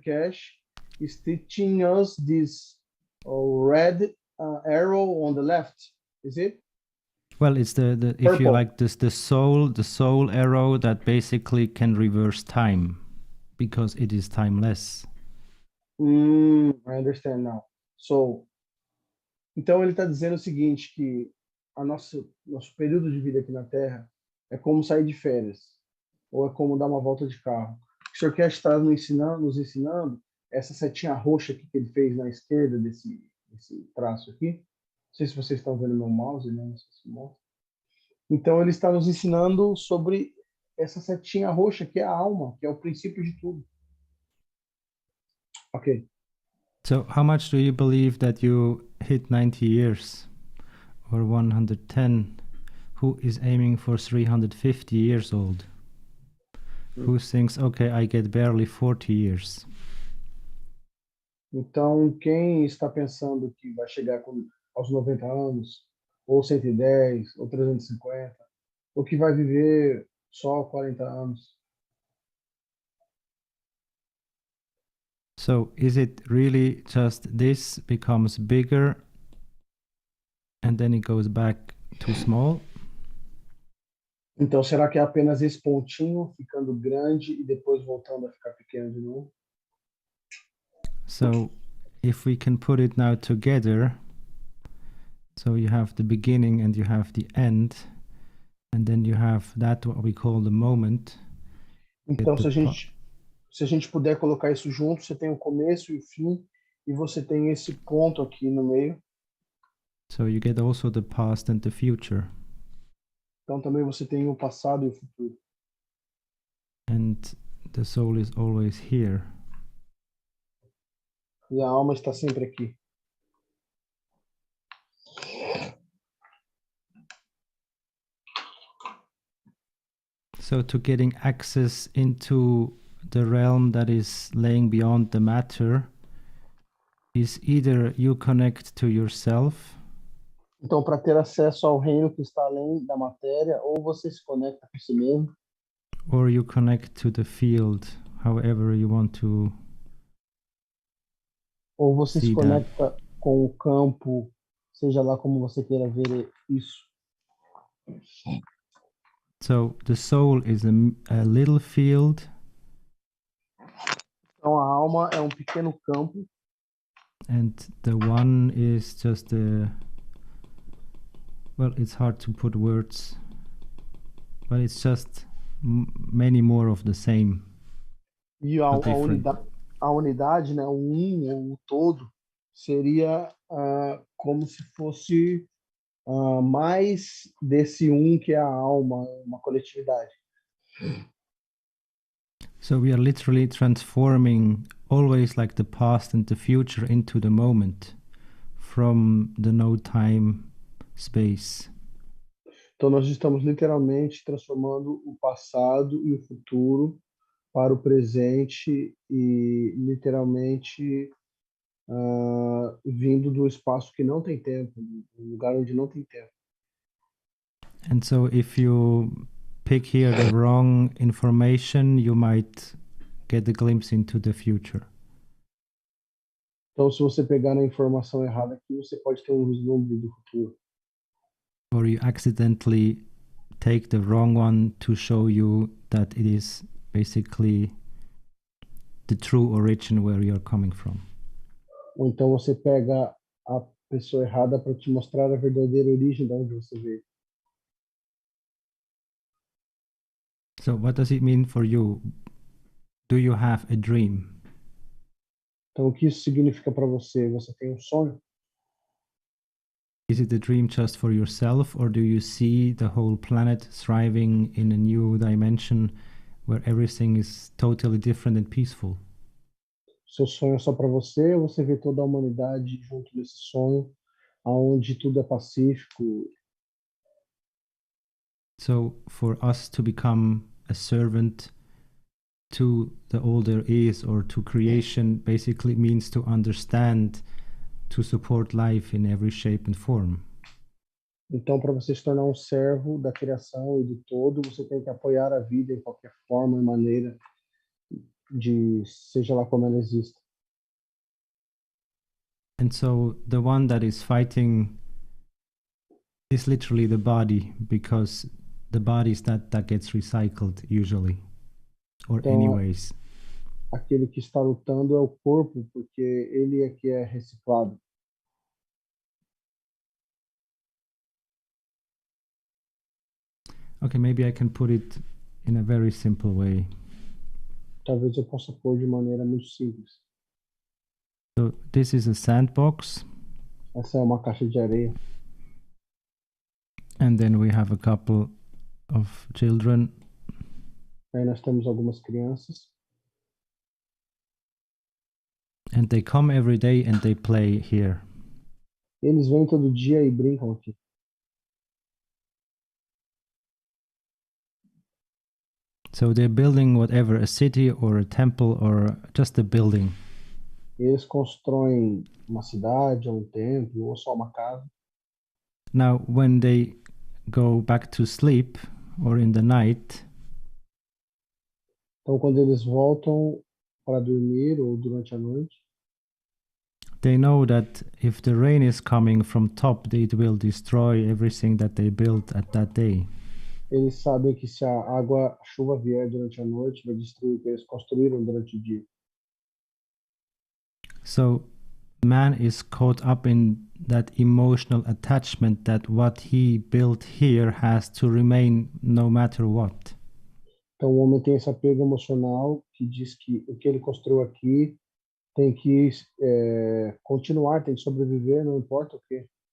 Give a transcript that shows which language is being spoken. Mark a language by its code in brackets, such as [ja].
[en] Keshe is teaching us this red arrow on the left, is it? Well, it's the if you Purple. like this the soul arrow that basically can reverse time because it is timeless. I understand now. [pt] So, então ele está dizendo o seguinte, que nosso período de vida aqui na Terra é como sair de férias, ou é como dar uma volta de carro. O Sr. Keshe está nos ensinando essa setinha roxa aqui que ele fez na esquerda desse traço aqui. Não sei se vocês estão vendo meu mouse, né? Não sei se mostra. Então ele está nos ensinando sobre essa setinha roxa que é a alma, que é o princípio de tudo. Ok. [en] So, how much do you believe that you hit 90 years or 110? Who is aiming for 350 years old? Who thinks, okay, I get barely 40 years? [pt] Então, quem está pensando que vai chegar aos 90 anos, ou 110, ou 350, ou que vai viver só 40 anos? [en] So, is it really just this becomes bigger and then it goes back to small? [pt] Então, será que é apenas esse pontinho ficando grande e depois voltando a ficar pequeno de novo? [en] So, if we can put it now together, so you have the beginning and you have the end, and then you have that what we call the moment. [pt] Então, se a gente puder colocar isso junto, você tem o começo e o fim, e você tem esse ponto aqui no meio. [en] So you get also the past and the future. [pt] Então, também você tem o passado e o futuro. [en] And the soul is always here. [pt] E a alma está sempre aqui. [en] So to getting access into the realm that is laying beyond the matter is either you connect to yourself. [pt] Então, para ter acesso ao reino que está além da matéria, ou você se conecta com si mesmo, [en] Or you connect to the field, however you want to. [pt] ou você se [en] See that. [pt] conecta com o campo, seja lá como você queira ver isso. [en] So the soul is a little field, [pt] Então, a alma é um pequeno campo, [en] and the one is just a. Well, it's hard to put words, but it's just many more of the same. [pt] e a unidade, né, ou o todo, seria como se fosse mais desse que é a alma, uma coletividade. [en] So we are literally transforming always like the past and the future into the moment from the no time space. [pt] Então, nós estamos literalmente transformando o passado e o futuro para o presente e literalmente vindo do espaço que não tem tempo, do lugar onde não tem tempo. [en] And so if you pick here the wrong information, you might get a glimpse into the future. [pt] Então, se você pegar a informação errada aqui, você pode ter um vislumbre do futuro. [en] Or you accidentally take the wrong one to show you that it is basically the true origin where you're coming from. [pt] Ou então você pega a pessoa errada para te mostrar a verdadeira origem de onde você veio. [en] So what does it mean for you? Do you have a dream? [pt] Então, o que isso significa para você? Você tem um sonho? [en] Is it a dream just for yourself, or do you see the whole planet thriving in a new dimension where everything is totally different and peaceful? [pt] Seu sonho é só para você, ou você vê toda a humanidade junto nesse sonho, aonde tudo é pacífico? [en] So for us to become a servant to the all there is or to creation basically means to understand, to support life in every shape and form. [pt] Então, para você se tornar um servo da criação e do todo, você tem que apoiar a vida em qualquer forma e maneira, seja lá como ela exista. [en] And so the one that is fighting It's literally the body, because the body is that gets recycled usually, or [pt] Então, [en] anyways. [pt] aquele que está lutando é o corpo, porque ele é que é reciclado. [en] Okay, maybe I can put it in a very simple way. [pt] Talvez eu possa pôr de maneira muito simples. [en] So this is a sandbox, [pt] Essa é uma caixa de areia. [en] and then we have a couple of children, [pt] Aí nós temos algumas crianças. [en] and they come every day and they play here. [pt] Eles vêm todo dia e brincam aqui. [en] So they're building whatever, a city or a temple or just a building. [pt] Eles constroem uma cidade, ou um templo, ou só uma casa. [en] Now, when they go back to sleep or in the night, [pt] Então, quando eles voltam para dormir ou durante a noite, [en] they know that if the rain is coming from top, it will destroy everything that they built at that day. [pt] eles sabem que se a chuva vier durante a noite, vai destruir o que eles construíram durante o dia. [en] So man is caught up in that emotional attachment that what he built here has to remain no matter what. [pt] Então, o homem tem esse apego emocional que diz que o que ele construiu aqui tem que continuar, tem que sobreviver, não importa o quê.